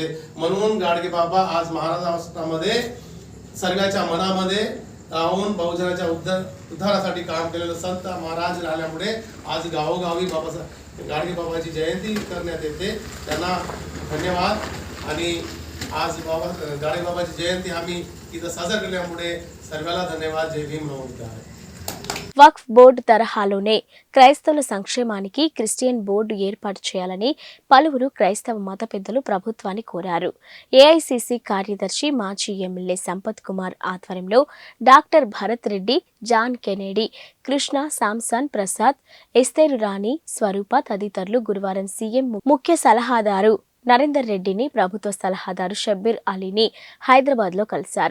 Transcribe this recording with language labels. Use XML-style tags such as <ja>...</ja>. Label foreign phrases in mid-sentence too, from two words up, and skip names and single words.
<mr>म्हणून गाडगे बाबा आज महाराष्ट्रामध्ये सर्वांच्या मनामध्ये राहून बहुजनाच्या उद्धारासाठी काम केलेलं संत महाराज राहिल्यामुळे आज गावोगावी बाबासाहेब गाडगे बाबाची जयंती करण्यात येते. त्यांना धन्यवाद. आणि आज गाडगे बाबाची जयंती आम्ही इथं साजरा केल्यामुळे सर्वांना धन्यवाद. जय भीम नमस्कार.</mr> <te>వక్ఫ్ బోర్డు తరహాలోనే క్రైస్తవుల సంక్షేమానికి</te> <en>Christian board</en> <te>ఏర్పాటు చేయాలని పలువురు క్రైస్తవ మత పెద్దలు ప్రభుత్వాన్ని కోరారు. ఏఐసిసి కార్యదర్శి మాజీ ఎమ్మెల్యే సంపత్ కుమార్ ఆధ్వర్యంలో డాక్టర్ భరత్ రెడ్డి, జాన్ కెనేడీ, కృష్ణ, సామ్సన్ ప్రసాద్, ఎస్తేరు రాణి, స్వరూప తదితరులు గురువారం సీఎం ముఖ్య సలహాదారు నరేందర్ రెడ్డిని, ప్రభుత్వ సలహాదారు షబ్బీర్ అలీని హైదరాబాద్లో కలిశారు.</te>